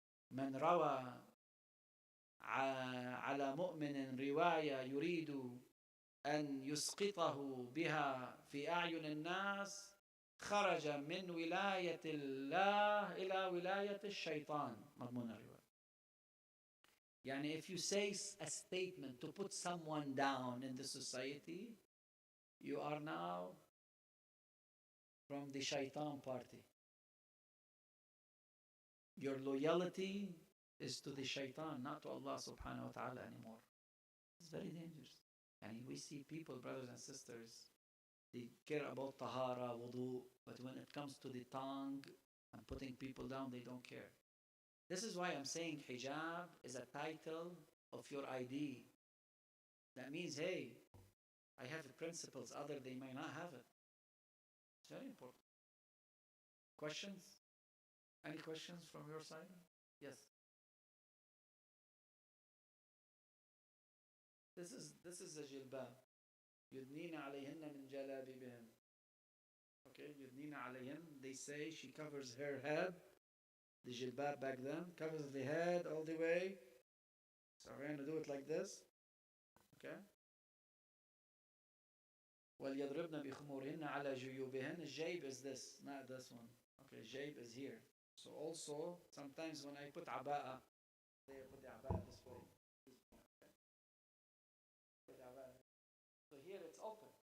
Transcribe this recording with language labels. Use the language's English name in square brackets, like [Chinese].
[Arabic] من روى على مؤمن رواية يريد أن يسقطه بها في أعين الناس خرج من ولاية الله إلى ولاية الشيطان. مضمون الرواية. يعني [English] if you say a statement to put someone down in the society, you are now from the shaitan party. Your loyalty is to the shaitan, not to Allah subhanahu wa ta'ala anymore. It's very dangerous. And we see people, brothers and sisters, they care about tahara, wudu, but when it comes to the tongue and putting people down, they don't care. This is why I'm saying hijab is a title of your ID. That means, hey, I have principles, other they may not have it. It's very important. Questions? Any questions from your side? Yes. This is a jilbab. [Arabic] يدنين عليهن من جلابيبهن. Okay, يدنين عليهن. [English] They say she covers her head. The jilbab back then covers the head all the way. So we're going to do it like this. Okay. [Arabic] وَلْيَضْرِبْنَ بِخُمُورِهِنَّ عَلَى جُيُوبِهِنَّ. [English] Jayb is this, not this one. Okay, jayb is here. So also, sometimes when I put aba'a, they put the aba'a this way. Okay. Put aba'a. So here it's open.